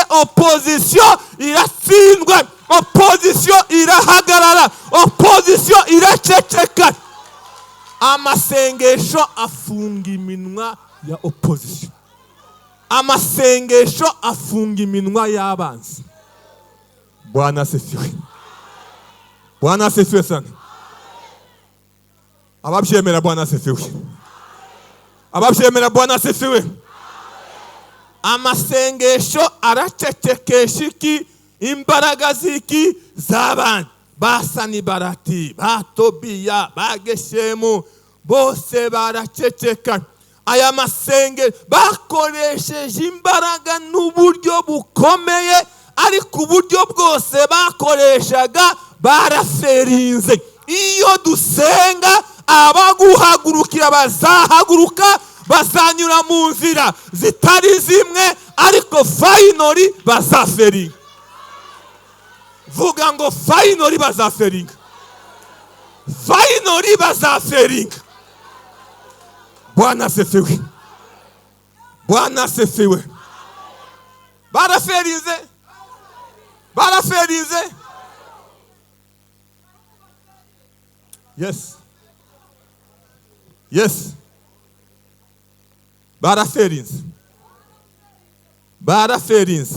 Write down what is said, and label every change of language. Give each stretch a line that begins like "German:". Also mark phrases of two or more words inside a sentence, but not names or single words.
Kinyarwanda: Opposition iratsindwa, opposition irahagarara, opposition iraceceka. Amasengesho afunga iminwa ya opposition, amasengesho afunga iminwa y'abanzi.
Swahili: Bwana asifiwe, Bwana asifiwe sana. Ababyemera Bwana asifiwe, ababyemera Bwana asifiwe.
Kinyarwanda: Amasengesho aracecekesha iki? Imbaraga ziki? Z'abandi. Ba Sanibalati, ba Tobiya, ba Geshemu, bose baraceceka. Aya masenge bakoresheje imbaraga n'uburyo bukomeye, ariko uburyo bwose bakoreshaga baraferinze. Iyo dusenga, abaguhagurukira bazahaguruka, bazanyura mu nzira zitari zimwe, ariko finally bazaferinga. Vuga ngo finally bazaferinga, finally bazaferinga.
Swahili: Bwana asifiwe, Bwana asifiwe.
Kinyarwanda: Baraferinze, baraferinze.
English: Yes, yes,
Kinyarwanda: baraferinze, baraferinze.